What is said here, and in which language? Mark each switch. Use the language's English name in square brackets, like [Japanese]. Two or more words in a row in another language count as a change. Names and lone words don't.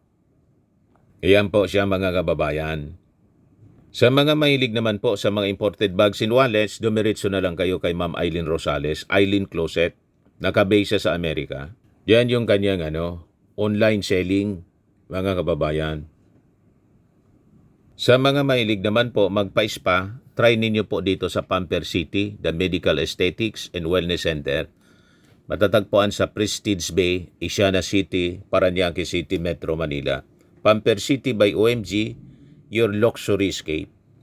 [Filipino] Iyan po siya mga kababayan. Sa mga mahilig naman po sa mga [English] imported bags and wallets, [Filipino] dumiretso na lang kayo kay Ma'am Eileen Rosales, Eileen Closet, nakabase siya sa Amerika. Yan yung kanyang online selling, mga kababayan. Sa mga mahilig naman po magpa-spa, try ninyo po dito sa Pamper City, the Medical Aesthetics and Wellness Center. Matatagpuan sa Prestige Bay, Isiana City, Parañaque City, Metro Manila. [English] Pamper City by OMG, your luxury escape.